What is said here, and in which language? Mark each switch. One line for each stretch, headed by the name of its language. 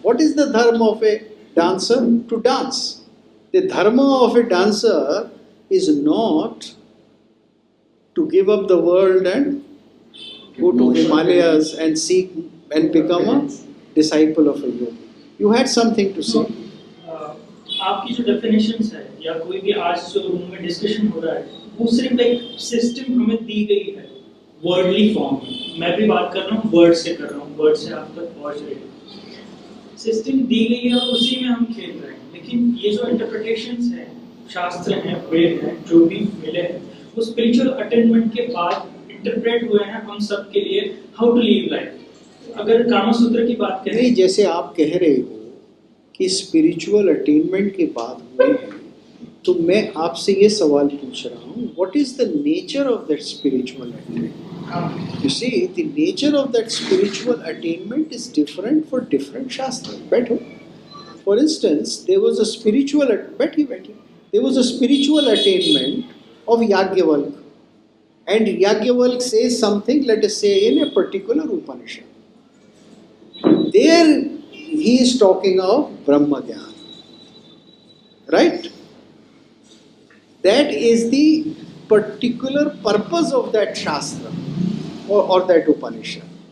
English: What is the dharma of a dancer? To dance. The dharma of a dancer is not to give up the world and go to Himalayas and seek and become a disciple of a yogi. You had something to say.
Hindi: आपकी जो definitions है या कोई भी आज जो room में discussion हो रहा है वो सिर्फ एक सिस्टम हमें दी गई है वर्डली फॉर्म में। मैं भी बात कर रहा हूँ वर्ड से कर रहा हूँ, वर्ड से आप तक पहुँच रहे हैं। सिस्टम दी गई है और उसी में हम खेल रहे हैं। लेकिन ये जो इंटरप्रिटेशंस हैं, शास्त्र हैं, वेद हैं, जो भी मिले हैं, वो स्पिरिचुअल अटेनमेंट के बाद इंटरप्रेट हुए हैं हम सब के लिए
English: How to live life.
Hindi: अगर कामा सूत्र की बात करें, नहीं, जैसे आप कह रहे हो कि स्पिरिचुअल अटेनमेंट के बाद हुए हैं, तो मैं आपसे ये सवाल पूछ रहा हूँ,
English: What is the nature of that spiritual attainment? You see, the nature of that spiritual attainment is different for different shastra.
Hindi: बैठो।
English: for instance, there was a spiritual,
Hindi: बैठिए,
English: There was a spiritual attainment of Yajnavalkya, and Yagyavalik says something, let us say, in a particular Upanishad. There he is talking of Brahma Jnana. Right? That is the particular purpose of that Shastra or that Upanishad.